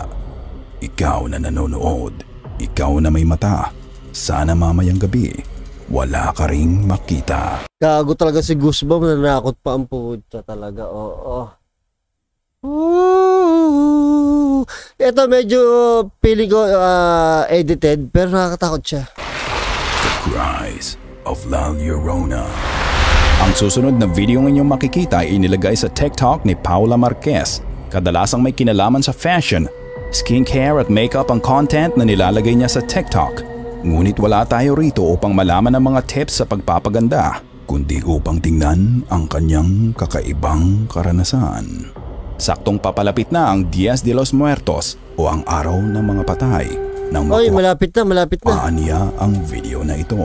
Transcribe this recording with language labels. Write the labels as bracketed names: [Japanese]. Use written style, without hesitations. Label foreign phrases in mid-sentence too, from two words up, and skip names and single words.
[Filipino] Ikaw na nanonood, ikaw na may mata, sana mamayang gabi, wala ka ring makita. Gago talaga si Goosebump, nanakot pa ang puta talaga, oo. Ito medyo feeling ko edited, pero nakakatakot siya. The Cries of La Llorona. Ang susunod na video ng inyong makikita ay inilagay sa TikTok ni Paula Marquez. Kadalasang may kinalaman sa fashion, skincare at makeup ang content na nilalagay niya sa TikTok. Ngunit wala tayo rito upang malaman ang mga tips sa pagpapaganda, kundi upang tingnan ang kanyang kakaibang karanasan. Saktong papalapit na ang Dias de los Muertos o ang Araw ng Mga Patay nang Oy, malapit na. niya ang video na ito.